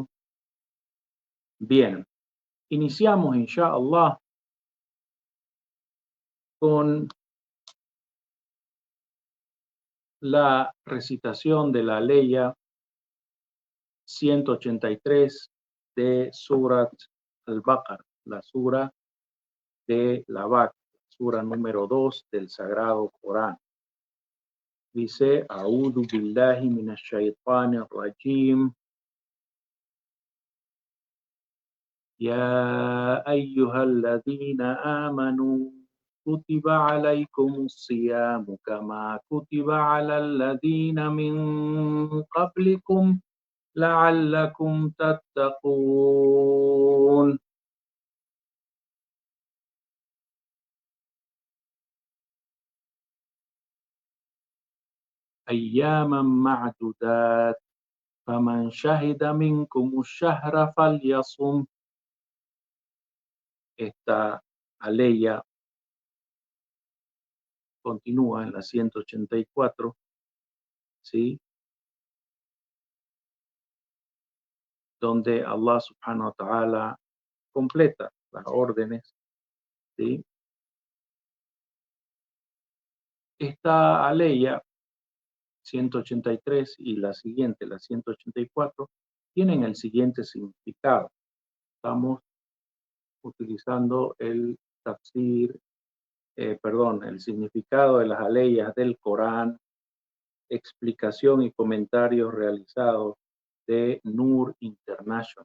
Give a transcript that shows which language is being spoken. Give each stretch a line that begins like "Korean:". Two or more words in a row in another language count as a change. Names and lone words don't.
Spanish: Bien, iniciamos
Arabic: إن شاء الله
Spanish: con la recitación de la ley 183 de Surat al-Baqarah, la sura de la vaca, sura número 2 del Sagrado Corán. Dice:
Arabic: أعوذ بالله من الشيطان الرجيم. يا أيها الذين آمنوا كتب عليكم الصيام كما كتب على الذين من قبلكم لعلكم تتقون. أياما معدودات فمن شهد منكم الشهر فليصم.
Spanish: Esta aleya continúa en la 184, ¿sí? Donde Allah
Arabic: سبحانه وتعالى
Spanish: completa las órdenes, ¿sí? Esta aleya 183 y la siguiente, la 184, tienen el siguiente significado. Estamos utilizando el tafsir, el significado de las aleyas del Corán, explicación y comentarios realizados de Nur International.